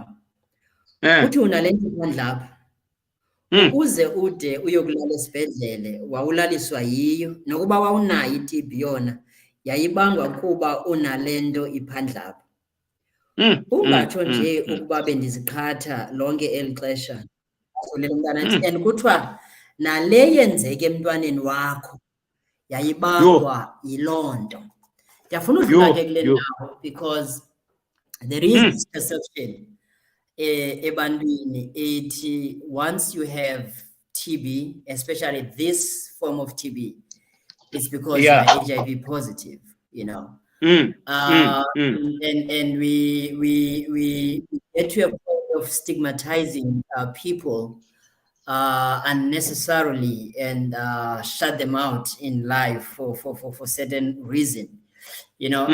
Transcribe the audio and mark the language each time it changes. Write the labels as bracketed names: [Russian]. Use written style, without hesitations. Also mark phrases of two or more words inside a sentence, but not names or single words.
[Xhosa] Kuthi unale nto phandle apha. Ukuze ude uyokulala esibhedlele wawulaliswa yiyo nokuba wawunayo i-TB yona yayibangwa kuba unale nto iphandle apha. Ungatsho nje ukuba bendiziqhatha lonke eli xesha. And kuthiwa nale yenzeke emntwaneni wakho yayibangwa yiloo nto. Ndiyafuna udlula ke kule ndawo [English] because there is this perception [Xhosa] ebantwini ethi [English] once you have TB, especially this form of TB, it's because you are HIV positive, you know. And we get to a point of stigmatizing people unnecessarily and shut them out in life for certain reason, you know.